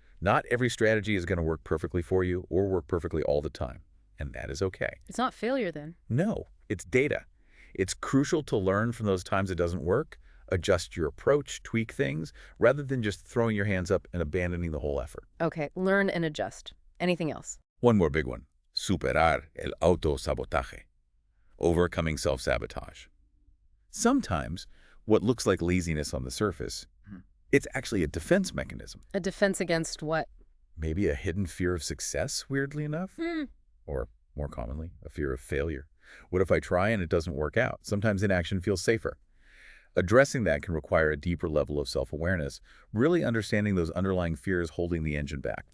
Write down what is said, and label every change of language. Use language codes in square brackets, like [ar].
[en] Not every strategy is going to work perfectly for you or work perfectly all the time. And that is okay. It's not failure then. No, it's data. It's crucial to learn from those times it doesn't work, adjust your approach, tweak things, rather than just throwing your hands up and abandoning the whole effort. Okay, learn and adjust. Anything else? One more big one. [es] Superar el autosabotaje. [en] Overcoming self-sabotage. Sometimes, what looks like laziness on the surface, it's actually a defense mechanism. A defense against what? Maybe a hidden fear of success, weirdly enough. Or, more commonly, a fear of failure. What if I try and it doesn't work out? Sometimes inaction feels safer. Addressing that can require a deeper level of self-awareness, really understanding those underlying fears holding the engine back.